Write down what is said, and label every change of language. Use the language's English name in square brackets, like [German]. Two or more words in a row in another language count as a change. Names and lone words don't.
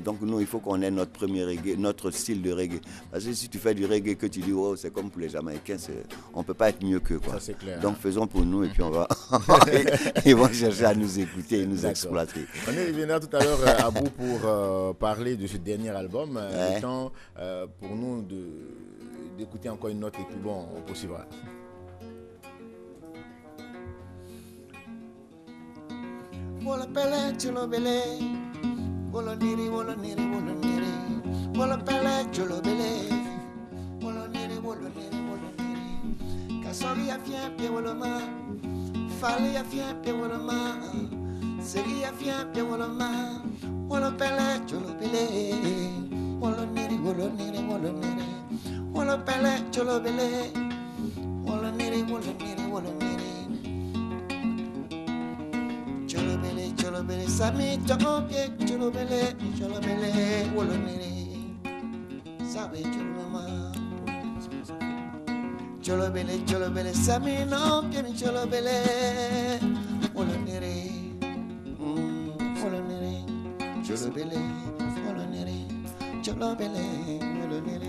[French] Donc nous, il faut qu'on ait notre premier reggae, notre style de reggae. Parce que si tu fais du reggae que tu dis, oh, c'est comme pour les Jamaïcains, on ne peut pas être mieux qu'eux. Ça, c'est clair. Donc faisons pour nous et puis on va... Ils vont chercher à nous écouter et nous exploiter. On est revenu tout à l'heure, Abou, pour parler de ce dernier album. Le temps pour nous d'écouter encore une note et puis bon, on poursuivra. [Dyula] Wala pele chulo bele, wala niri, wala niri, wala niri. Wala pele chulo bele, wala niri, wala niri, wala niri. Kasori a fien pie wala ma, fali a fien pie wala ma, seri a fien pie wala ma. Wala pele chulo bele, wala niri, wala niri, wala niri. Wala pele chulo bele, wala niri, wala niri, wala niri. Cholobele, sami chokopie, cholobele, wolonere, sabe choloma. Cholobele, sami no pieni cholobele, wolonere, wolonere, cholobele, wolonere.